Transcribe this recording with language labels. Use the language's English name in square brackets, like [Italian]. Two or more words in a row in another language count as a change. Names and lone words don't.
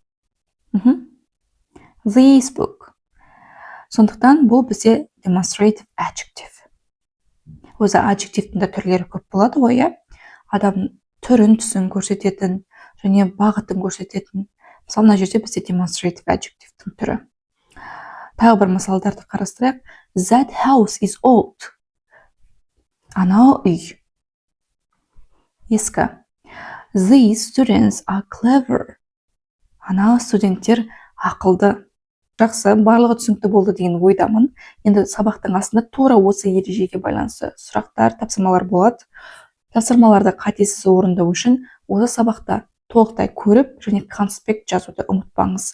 [English] This book. [Kazakh] Сондықтан бұл бізде [English] demonstrative adjective. [Kazakh] Өзі adjective'дің де түрлері көп болады ғой, адам түрін, түсін көрсететін және бағытын көрсететін. Мысалы, мына жерде бізде [English] demonstrative adjective'дің [Kazakh] түрі. Тағы бір мысалдарды қарастырайық. [English] That house is old. [Kazakh] Анау үй ескі. [English] These students are clever. [Kazakh] Анау студенттер ақылды. Жақсы, барлығы түсінікті болды деген ойдамын. Енді сабақтың астында тура осы ережеге байланысты сұрақтар, тапсырмалар болады. Тапсырмаларды қатесіз орындау үшін осы сабақта толықтай көріп және конспект жазуды ұмытпаңыз.